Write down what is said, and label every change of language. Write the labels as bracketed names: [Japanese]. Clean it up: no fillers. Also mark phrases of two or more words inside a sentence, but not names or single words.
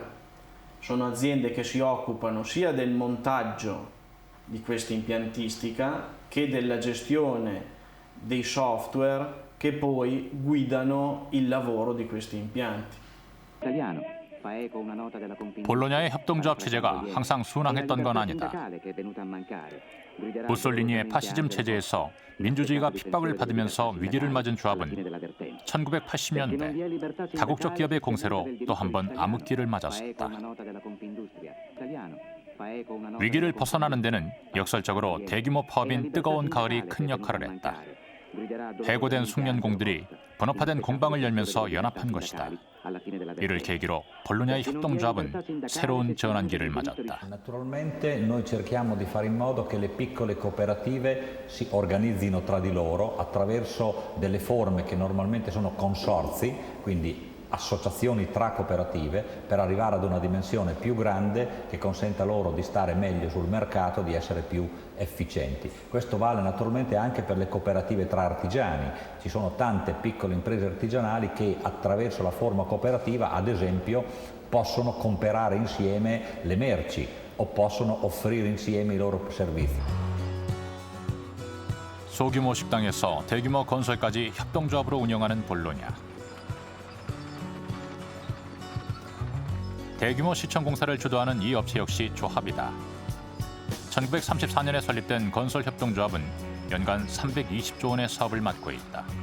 [Italian] Sono aziende che si occupano sia del montaggio di questa impiantistica che della gestione dei software che poi guidano il lavoro di questi impianti. [Korean] 볼로냐의 협동조합 체제가 항상 순항했던 건 아니다. 무솔리니의 파시즘 체제에서 민주주의가 핍박을 받으면서 위기를 맞은 조합은 1980년대 다국적 기업의 공세로 또 한 번 암흑기를 맞았었다. 위기를 벗어나는 데는 역설적으로 대규모 파업인 뜨거운 가을이 큰 역할을 했다. 해고된 숙련공들이 분업화된 공방을 열면서 연합한 것이다. 이를 계기로 볼로냐의 협동조합은 새로운 전환기를 맞았다. [Italian] Naturalmente noi cerchiamo di fare in modo che le piccole cooperative si organizzino tra di loro attraverso delle forme che normalmente sono consorzi, quindi associazioni tra cooperative, per arrivare ad una dimensione più grande che consenta loro di stare meglio sul mercato, di essere più efficienti. Questo vale naturalmente anche per le cooperative tra artigiani. Ci sono tante piccole imprese artigianali che attraverso la forma cooperativa, ad esempio, possono comprare insieme le merci o possono offrire insieme i loro servizi. [Korean] 소규모 식당에서 대규모 건설까지 협동조합으로 운영하는 볼로냐. 대규모 시청 공사를 주도하는 이 업체 역시 조합이다. 1934년에 설립된 건설협동조합은 연간 320조 원의 사업을 맡고 있다.